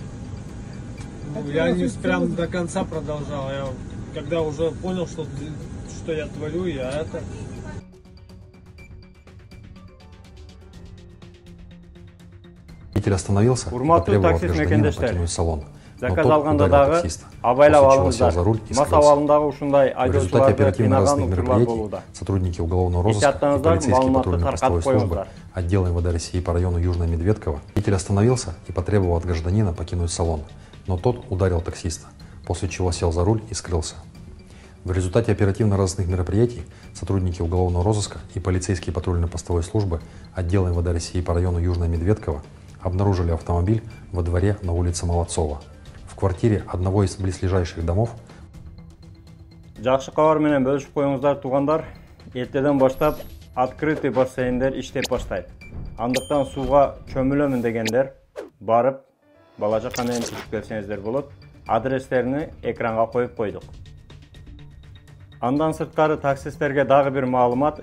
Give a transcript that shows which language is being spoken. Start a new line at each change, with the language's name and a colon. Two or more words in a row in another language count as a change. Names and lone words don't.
Russian: Ну, я не прям до конца продолжал. Я когда уже понял, что я творю, я это. Остановился и потребовал от гражданина покинуть салон.
Kyrgyz: Заказ алганда дагы абайлап алыңыздар. Мас абалындагы ушундай айдоочуларды кыйнаган учурлар болууда.
Russian: Сотрудники уголовного розыска и полицейские патрульно-постовой службы отдела МВД России по району Южная Медведково. Водитель остановился и потребовал от гражданина покинуть салон, но тот ударил таксиста, после чего сел за руль и скрылся. В результате оперативно-розыскных мероприятий сотрудники уголовного розыска и полицейские патрульно-постовой службы отдела МВД России по району Южная Медведково обнаружили автомобиль во дворе на улице Молодцова. В квартире одного из близлежащих домов.
Kyrgyz: Жакшы кабар менен бөлүшүп коюңуздар туугандар. Эртеден баштап
Russian: открытый бассейндер
Kyrgyz: иштеп баштайт. Андыктан сууга чөмүлөмүн дегендер барып бала жака менен түшүп келсеңиздер болот. Адрестерини экранга коюп койдук. Андан сырткары таксисттерге дагы бир маалымат.